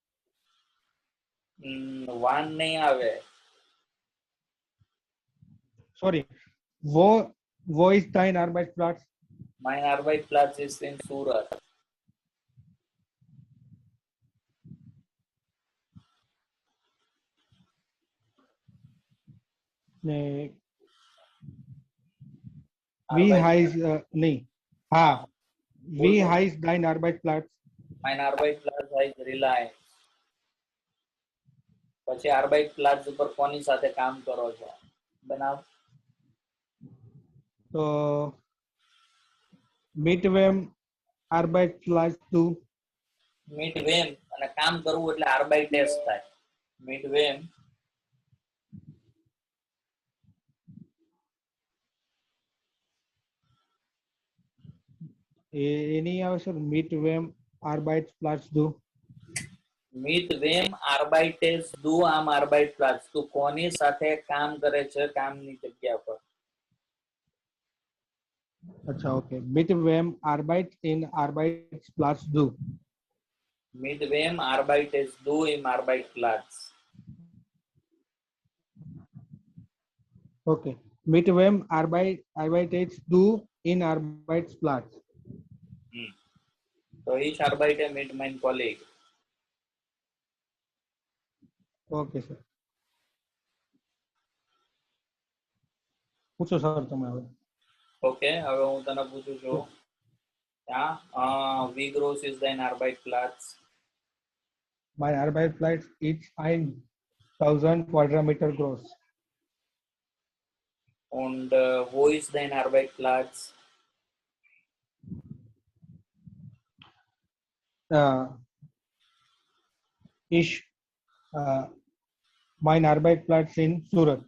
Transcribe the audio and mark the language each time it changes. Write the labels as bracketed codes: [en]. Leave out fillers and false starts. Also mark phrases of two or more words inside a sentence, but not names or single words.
[gu] વાન નહીં આવે. [en] Sorry. [de] Wo ist dein Arbeitsplatz? Mein Arbeitsplatz ist in Surat. ને wie heißt [gu] નહીં હા [de] wie heißt dein Arbeitsplatz? Mein Arbeitsplatz heißt Reliance. [gu] પછી Arbeitsplatz ઉપર કોની સાથે કામ કરો છો? બનાવ. [de] તો mit wem Arbeitsplatz du? Mit wem [gu] અને કામ કરવું એટલે Arbeitest થાય. [de] Mit wem [gu] એ નહીં આવે સર [de] mit wem Arbeitsplatz du? Mit wem arbeitest du am Arbeitsplatz? [gu] તું કોની સાથે કામ કરે છે કામની જગ્યા પર? અચ્છા ઓકે [de] mit wem Arbeitsplatz du? Mit wem arbeitest du im Arbeitsplatz? [en] Okay. [de] Mit wem arbeitest du in Arbeitsplatz? So ich arbeite mit meinem Kollegen. [en] Okay, sir. [gu] પૂછો સર તમે હવે. ઓકે, હવે હું તને પૂછું છું. [de] Ja, wie groß ist dein Arbeitsplatz? Mein Arbeitsplatz ist 1000 Quadratmeter groß. Und wo ist dein Arbeitsplatz? Mein Arbeitsplatz in Surat.